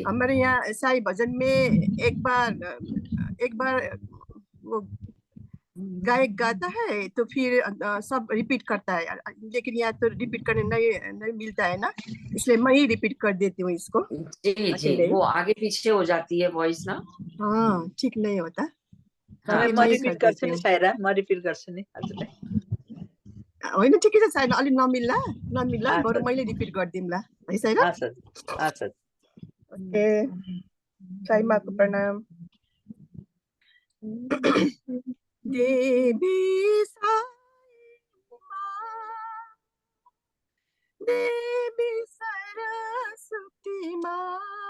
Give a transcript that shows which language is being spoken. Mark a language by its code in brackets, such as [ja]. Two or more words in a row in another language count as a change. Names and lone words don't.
[hi] हमारे यहाँ साई भजन में एक बार वो गायक गाता है तो फिर सब रिपीट करता है, लेकिन यहाँ तो रिपीट करने नहीं मिलता है ना, इसलिए मैं ही रिपीट कर देती हूँ इसको जी जी, अकेले ही। वो आगे पीछे हो जाती है वॉइस ना। हाँ, ठीक नहीं होता, हाँ इसलिए म मैं ही रिपिट कर देती [ne] गर्छु नि [hi] हूँ। [ne] साइरा, म रिपिट गर्छु नि हजुरलाई। होइन ठिकै छ साइरा, अलिक नमिल्ला बरु [hi] अच्छा [ne] मैले रिपिट गरिदिउँला है साइरा। [hi] अच्छा अच्छा। ओके, साई माँको प्रणाम। देवी साई माँ, देवी सरस्वती माँ,